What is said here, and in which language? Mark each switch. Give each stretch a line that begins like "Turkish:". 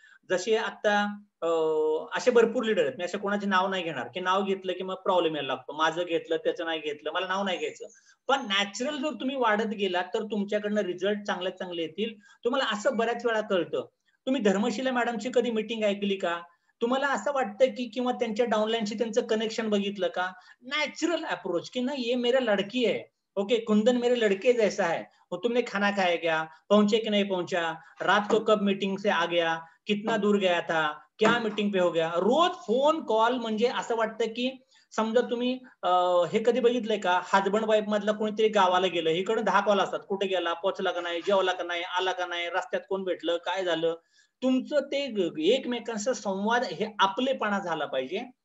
Marathi: जसे आता असे भरपूर लीडर आहेत, मी असं कोणाचे नाव नाही घेणार की नाव घेतलं की मग प्रॉब्लेम यायला लागतो. माझं घेतलं, त्याचं नाही घेतलं, मला नाव नाही घ्यायचं. पण नॅचरल जर तुम्ही वाढत गेला तर तुमच्याकडनं रिझल्ट चांगले चांगले येतील. तुम्हाला असं बऱ्याच वेळा कळतं. तुम्ही धर्मशिला मॅडमची कधी मीटिंग ऐकली का? तुम्हाला असं वाटतं की किंवा त्यांच्या डाउनलाईनशी त्यांचं कनेक्शन बघितलं का? नॅचरल अप्रोच की नाही,
Hindi: ये मेरा लड़की है, ओके, कुंदन मेरे लड़के जैसा है, वो तुमने खाना खाया क्या, पहुंचे कि नहीं पहुंचा, रात को कब मीटिंग से आ गया, कितना दूर गया था, क्या मीटिंग पे हो गया.
Marathi: रोज फोन कॉल. म्हणजे असं वाटतं की समजा तुम्ही हे कधी बघितलंय का, हजबंड वाईफ मधला कोणीतरी गावाला गेलं, इकडे 10 कॉल असतात, कुठे गेला, पोहोचला का नाही, जेवला का नाही, आला का नाही, रस्त्यात कोण भेटलं, काय झालं. तुमचं ते एकमेकांचा संवाद हे आपलेपणा झाला पाहिजे.